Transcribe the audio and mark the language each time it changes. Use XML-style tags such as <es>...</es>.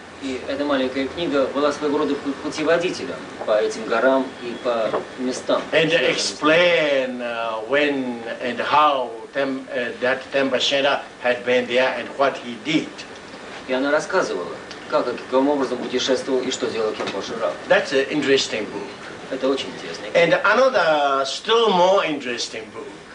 <ru>И эта маленькая книга была своего рода путеводителем по этим горам и по местам.</ru> <en>And explain when and how that Temba Shenda had been there and what he did.</en> <ru>И она рассказывала, как и каким образом путешествовал и что делал Кемпо Шираб.</ru> <en>That's an interesting book.</en> <ru>Это очень интересно.</ru> <en>And another still more interesting book</en>